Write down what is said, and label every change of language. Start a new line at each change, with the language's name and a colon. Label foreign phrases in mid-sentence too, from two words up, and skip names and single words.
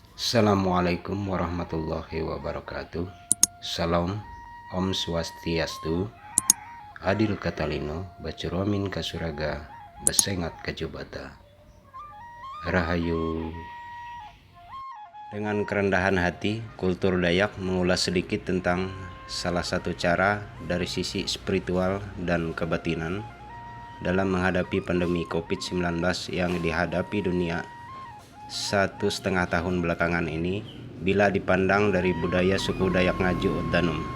Arabic: السلام عليكم ورحمة الله وبركاته.
Indonesian: Salam,
Balinese: Om Swastiastu,
Indonesian: Adil Katalino, Bacuromin Kasuraga, Besengat Kajubata, Rahayu. Dengan kerendahan hati, kultur Dayak mengulas sedikit tentang salah satu cara dari sisi spiritual dan kebatinan dalam menghadapi pandemi COVID-19 yang dihadapi dunia 1,5 tahun belakangan ini bila dipandang dari budaya suku Dayak Ngaju Oddanum.